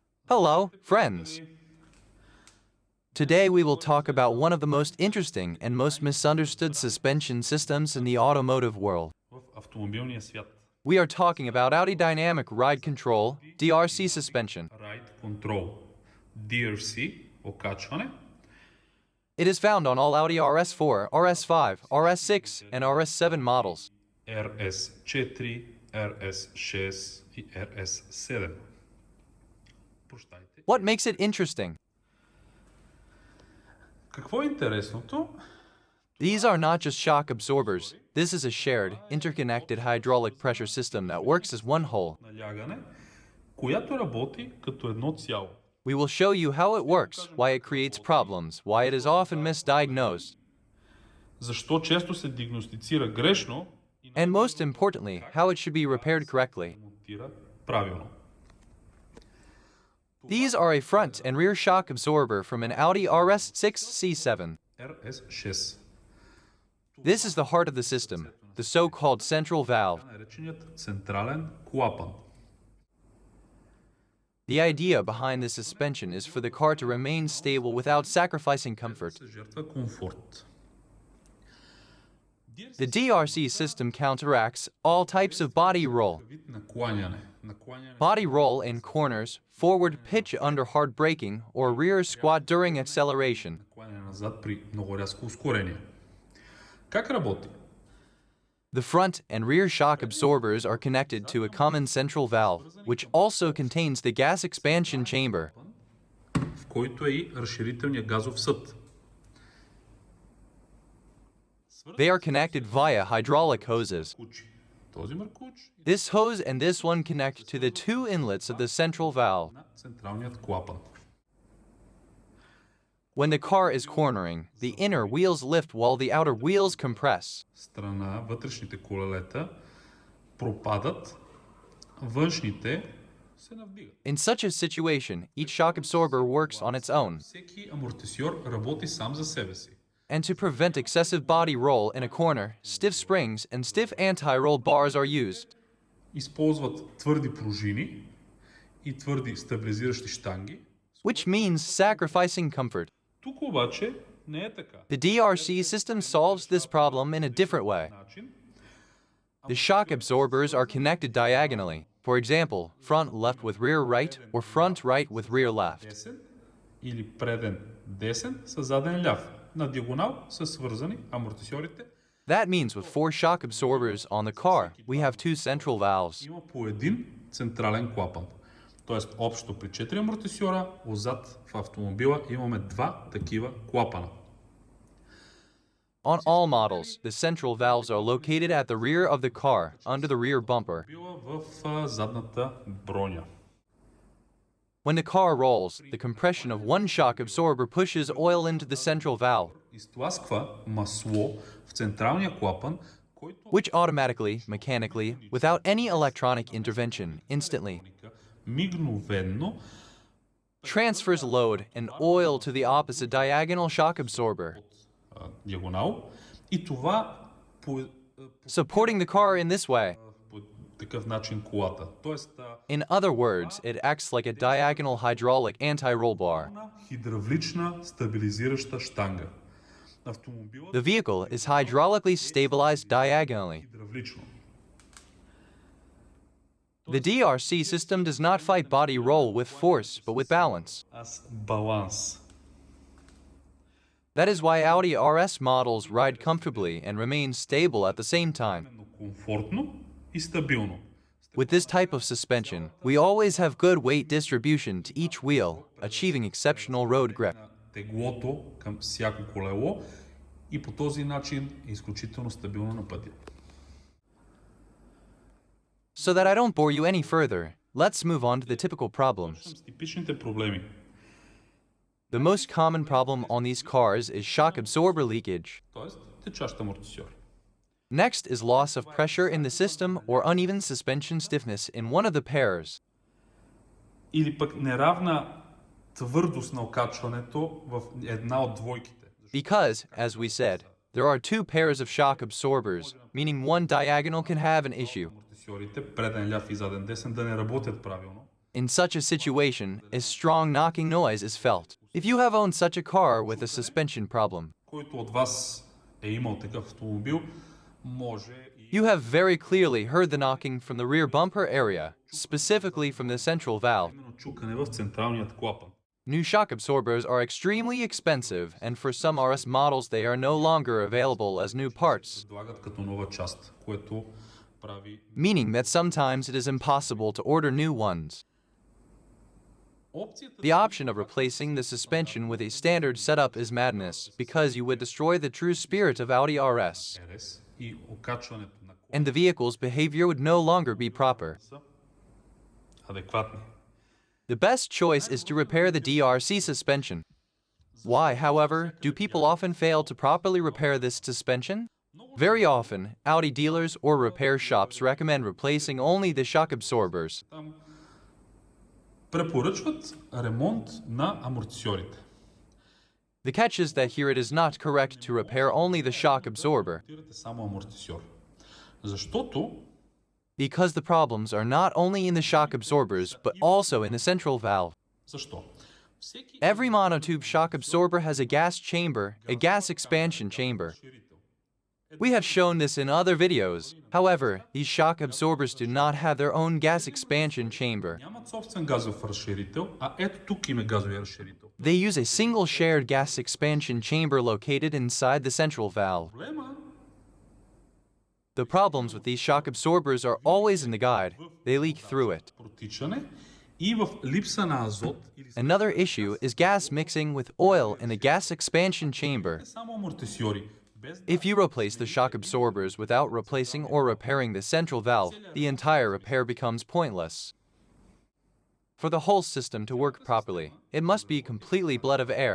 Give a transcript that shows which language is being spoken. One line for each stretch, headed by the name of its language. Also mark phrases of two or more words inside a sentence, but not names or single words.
English: Hello, friends. Today we will talk about one of the most interesting and most misunderstood suspension systems in the automotive world.
Bulgarian: В автомобилния свят.
English: We are talking about Audi Dynamic Ride Control DRC suspension.
Bulgarian: Ride Control. DRC, окачване.
English: It is found on all Audi RS4, RS5, RS6, and RS7 models.
Bulgarian: RS4, RS6 и RS7. Прощайте.
English: What makes it interesting?
Bulgarian: Какво е интересното?
English: These are not just shock absorbers. This is a shared, interconnected hydraulic pressure system that works as one whole.
Bulgarian: Налягане, която работи като едно цяло.
English: We will show you how it works, why it creates problems, why it is often misdiagnosed,
Bulgarian: Защо често се диагностицира грешно и
English: and most importantly, how it should be repaired correctly.
Bulgarian: монтира правилно.
English: These are a front and rear shock absorber from an Audi RS6 C7. RS6. This is the heart of the system, the so-called central valve.
Bulgarian: Нареченият централен клапан.
English: The idea behind this suspension is for the car to remain stable without sacrificing comfort.
Bulgarian: Се жертва комфорт.
English: The DRC system counteracts all types of body roll.
Bulgarian: Вид накланяне. Накланяне
English: Body roll in corners, forward pitch under hard braking, or rear squat during acceleration.
Bulgarian: накланяне назад при много рязко ускорение. Как работи?
English: The front and rear shock absorbers are connected to a common central valve, which also contains the gas expansion chamber.
Bulgarian: В който е и разширителният газов съд.
English: They are connected via hydraulic hoses.
Bulgarian: Мъркуч. Този мъркуч
English: This hose and this one connect to the two inlets of the central valve.
Bulgarian: на централният клапан.
English: When the car is cornering, the inner wheels lift while the outer wheels compress.
Bulgarian: Страна, вътрешните колелета пропадат, външните се навдигат.
English: In such a situation, each shock absorber works on its own.
Bulgarian: Всеки амортисьор работи сам за себе си.
English: And to prevent excessive body roll in a corner, stiff springs and stiff anti-roll bars are used.
Bulgarian: Използват твърди пружини и твърди стабилизиращи щанги.
English: Which means sacrificing comfort.
Bulgarian: Тук обаче не е така.
English: The DRC system solves this problem in a different way.
Bulgarian: Начин,
English: The shock absorbers are connected diagonally. For example, front left with rear right or front right with rear left.
Bulgarian: десен или преден десен с заден ляв. На диагонал са свързани амортисьорите.
English: That means with four shock absorbers on the car, we have two central valves.
Bulgarian: Има по един централен клапан. Тоест общо при 4 амортисьора, отзад в автомобила имаме два такива клапана.
English: On all models, the central valves are located at the rear of the car, under the rear bumper.
Bulgarian: Била в задната броня.
English: When the car rolls, the compression of one shock absorber pushes oil into the central valve,
Bulgarian: Изтласква масло в централния клапан, който
English: which automatically, mechanically, without any electronic intervention, instantly
Bulgarian: мигновенно
English: transfers load and oil to the opposite diagonal shock absorber,
Bulgarian: диагонал и това по
English: supporting the car in this way.
Bulgarian: такъв начин колата. Тоест
English: In other words, it acts like a diagonal hydraulic anti-roll bar.
Bulgarian: хидравлична стабилизираща щанга. Автомобилът
English: The vehicle is hydraulically stabilized diagonally.
Bulgarian: хидравлично.
English: The DRC system does not fight body roll with force, but with balance.
Bulgarian: Аз баланс.
English: That is why Audi RS models ride comfortably and remain stable at the same time.
Bulgarian: Но комфортно и стабилно.
English: With this type of suspension, we always have good weight distribution to each wheel, achieving exceptional road grip.
Bulgarian: На теглото към всяко колело и по този начин е изключително стабилно на пътя.
English: So that I don't bore you any further, let's move on to the typical problems.
Bulgarian: С типичните проблеми.
English: The most common problem on these cars is shock absorber leakage.
Bulgarian: Тоест течащ амортисьор.
English: Next is loss of pressure in the system or uneven suspension stiffness in one of the pairs.
Bulgarian: Или пък неравна твърдост на окачването в една от двойките.
English: Because, as we said, there are two pairs of shock absorbers, meaning one diagonal can have an issue.
Bulgarian: Амортисьорите, преден ляв и заден десен, да не работят правилно.
English: In such a situation, a strong knocking noise is felt. If you have owned such a car with a suspension problem,
Bulgarian: Който от вас е имал такъв автомобил, може и
English: you have very clearly heard the knocking from the rear bumper area, specifically from the central valve.
Bulgarian: именно чукане в централният клапан.
English: New shock absorbers are extremely expensive, and for some RS models they are no longer available as new parts,
Bulgarian: Предлагат като нова част, което прави
English: meaning that sometimes it is impossible to order new ones.
Bulgarian: опцията
English: The option of replacing the suspension with a standard setup is madness, because you would destroy the true spirit of Audi RS,
Bulgarian: RS и окачването на
English: and the vehicle's behavior would no longer be proper.
Bulgarian: са адекватни.
English: The best choice is to repair the DRC suspension. Why, however, do people often fail to properly repair this suspension? Very often, Audi dealers or repair shops recommend replacing only the shock absorbers.
Bulgarian: Там препоръчват ремонт на амортисьорите.
English: The catch is that here it is not correct to repair only the shock absorber,
Bulgarian: Ремонтирате само амортисьор. Защото
English: because the problems are not only in the shock absorbers but also in the central valve.
Bulgarian: защо? Всеки
English: Every monotube shock absorber has a gas chamber, a gas expansion chamber.
Bulgarian: разширител
English: We have shown this in other videos. However, these shock absorbers do not have their own gas expansion chamber.
Bulgarian: нямат собствен газов разширител, а ето тук има газовия разширител.
English: They use a single shared gas expansion chamber located inside the central valve.
Bulgarian: Проблема
English: The problems with these shock absorbers are always in the guide. They leak through it.
Bulgarian: протичане и в липса на азот или
English: Another issue is gas mixing with oil in the gas expansion chamber.
Bulgarian: само амортисьори. Без
English: If you replace the shock absorbers without replacing or repairing the central valve, the entire repair becomes pointless. For the whole system to work properly, it must be completely blood of air,